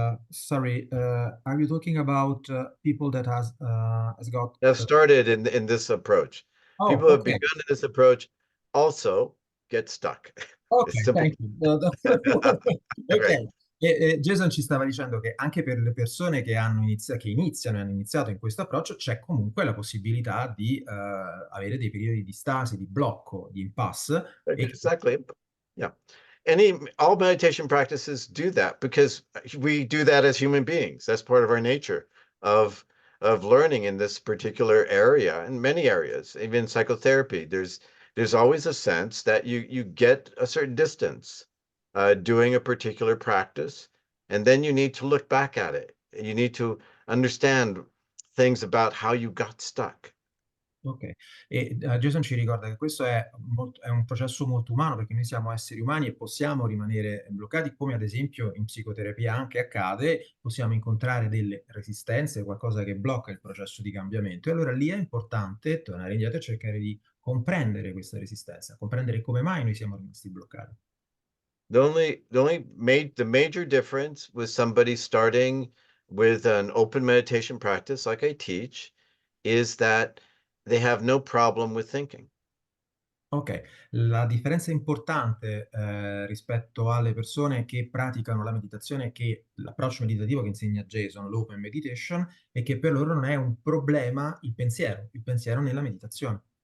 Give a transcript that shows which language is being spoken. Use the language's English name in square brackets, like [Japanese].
[English] Sorry, are you talking about people that has got Have started in this approach. Oh, People who have okay. begun in this approach also get stuck. Ok, It's simple. thank you. Ok, Right. [Italian] Jason ci stava dicendo che anche per le persone che iniziano e hanno iniziato in questo approccio c'è comunque la possibilità di avere dei periodi di stasi, di blocco, di impasse. [English] Exactly. Yeah. All meditation practices do that because we do that as human beings. That's part of our nature of learning in this particular area, in many areas, even psychotherapy. There's always a sense that you get a certain distance doing a particular practice, and then you need to look back at it. You need to understand things about how you got stuck. [Italian] Ok, e Jason ci ricorda che questo è un processo molto umano perché noi siamo esseri umani e possiamo rimanere bloccati, come ad esempio in psicoterapia anche accade, possiamo incontrare delle resistenze, qualcosa che blocca il processo di cambiamento. E allora lì è importante tornare indietro e cercare di comprendere questa resistenza, comprendere come mai noi siamo rimasti bloccati. [English] The major difference with somebody starting with an open meditation practice like I teach is that they have no problem with thinking. [Italian] Ok, la differenza importante rispetto alle persone che praticano la meditazione, che l'approccio meditativo che insegna Jason, l'open meditation, è che per loro non è un problema il pensiero nella meditazione.